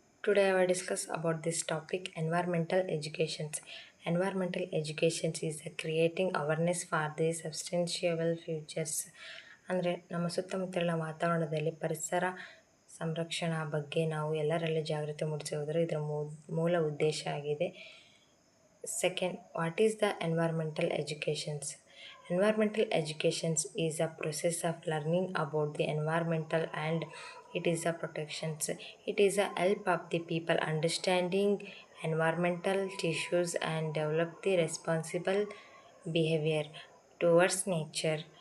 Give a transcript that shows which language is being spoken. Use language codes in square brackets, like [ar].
[en] Today I will discuss about this topic environmental educations. Environmental educations is the creating awareness for the sustainable futures. [kn] ಅಂದರೆ ನಮ್ಮ ಸುತ್ತಮುತ್ತಲಿನ ವಾತಾವರಣದಲ್ಲಿ ಪರಿಸರ ಸಂರಕ್ಷಣಾ ಬಗ್ಗೆ ನಾವು ಎಲ್ಲರಲ್ಲಿ ಜಾಗೃತಿ ಮೂಡಿಸುವುದರ ಇದರ ಮೂಲ ಉದ್ದೇಶ ಆಗಿದೆ. [en] Second, what is the environmental educations? Environmental educations is a process of learning about the environmental and it is a protections. It is a help of the people understanding environmental issues and develop the responsible behavior towards nature.